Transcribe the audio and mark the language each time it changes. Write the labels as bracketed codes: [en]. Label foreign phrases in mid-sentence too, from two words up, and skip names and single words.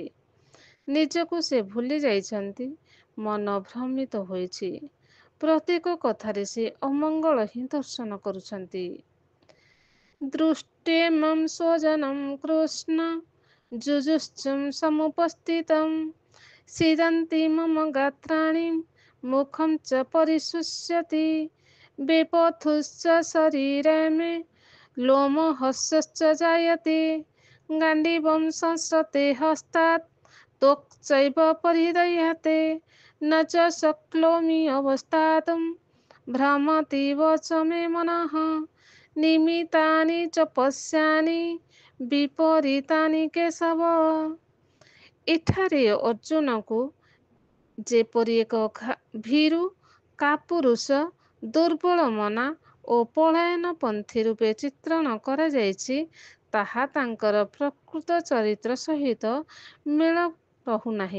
[or] ନିଜକୁ ସେ ଭୁଲି ଯାଇଛନ୍ତି, ମନ ଭ୍ରମିତ ହୋଇଛି, ପ୍ରତ୍ୟେକ କଥାରେ ସେ ଅମଙ୍ଗଳ ହିଁ ଦର୍ଶନ କରୁଛନ୍ତି। [sa] ଦୃଷ୍ଟେମଂ ସ୍ୱଜନଂ କୃଷ୍ଣ ଯୁଯୁତ୍ସୁଂ ସମୁପସ୍ଥିତଂ ସିଦନ୍ତି ମମ ଗାତ୍ରାଣୀ मुखं च परिशुष्यति विपथुश्च शरीरे मे लोमहर्षश्च जायते गाण्डीवं संसृते हस्तात् त्वक् चैव परिदह्यते न च शक्नोमि अवस्थातुं भ्रमतीव च मे मनः निमित्तानि च पश्यामि विपरीतानि କେशव। [or] ଏଠାରେ ଅର୍ଜୁନକୁ ଯେପରି ଏକ ଭୀରୁ କାପୁରୁଷ ଦୁର୍ବଳ ମନା ଓ ପଳାୟନପନ୍ଥୀ ରୂପେ ଚିତ୍ରଣ କରାଯାଇଛି, ତାହା ତାଙ୍କର ପ୍ରକୃତ ଚରିତ୍ର ସହିତ ମେଳ ରହୁନାହିଁ।